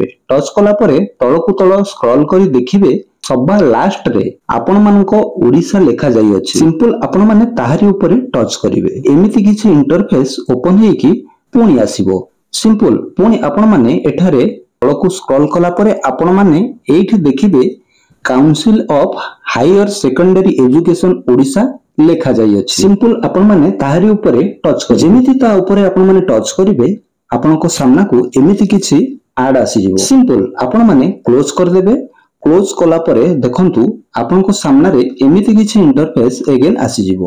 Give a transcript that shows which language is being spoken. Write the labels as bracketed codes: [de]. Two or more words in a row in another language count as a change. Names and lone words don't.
[or] ଟଚ୍ କଲା ପରେ ତଳକୁ ତଳ ସ୍କ୍ରୋଲ୍ କରି ଦେଖିବେ ସବା ଲାଷ୍ଟ ରେ ଆପଣ ମାନଙ୍କୁ ଓଡ଼ିଶା ଲେଖା ଯାଇ ଅଛି। ସିମ୍ପଲ୍ ଆପଣ ମାନେ ତାହାରି ଉପରେ ଟଚ୍ କରିବେ ଏମିତି କିଛି ଇଣ୍ଟରଫେସ୍ ଓପନ୍ ହେକି ପୁଣି ଆସିବ। ସିମ୍ପଲ୍ ପୁଣି ଆପଣ ମାନେ ଏଠାରେ ତଳକୁ ସ୍କ୍ରୋଲ୍ କଲା ପରେ ଆପଣ ମାନେ ଏଠି ଦେଖିବେ କାଉନ୍ସିଲ୍ ଅଫ୍ ହାୟର ସେକେଣ୍ଡାରୀ ଏଜୁକେସନ୍ ଓଡ଼ିଶା ଲେଖା ଯାଇ ଅଛି। ସିମ୍ପଲ୍ ଆପଣ ମାନେ ତାହାରି ଉପରେ ଟଚ୍ କର ଯେମିତି ତା ଉପରେ ଆପଣ ମାନେ ଟଚ୍ କରିବେ ଆପଣଙ୍କ ସାମନାକୁ ଏମିତି କିଛି ଆଡ୍ ଆସି ଯିବ। ସିମ୍ପଲ୍ ଆପଣ ମାନେ କ୍ଲୋଜ୍ କରି ଦେବେ। କ୍ଲୋଜ୍ କଲା ପରେ ଦେଖନ୍ତୁ ଆପଣଙ୍କ ସାମନାରେ ଏମିତି କିଛି ଇଣ୍ଟରଫେସ୍ ଅଗେନ୍ ଆସି ଯିବ।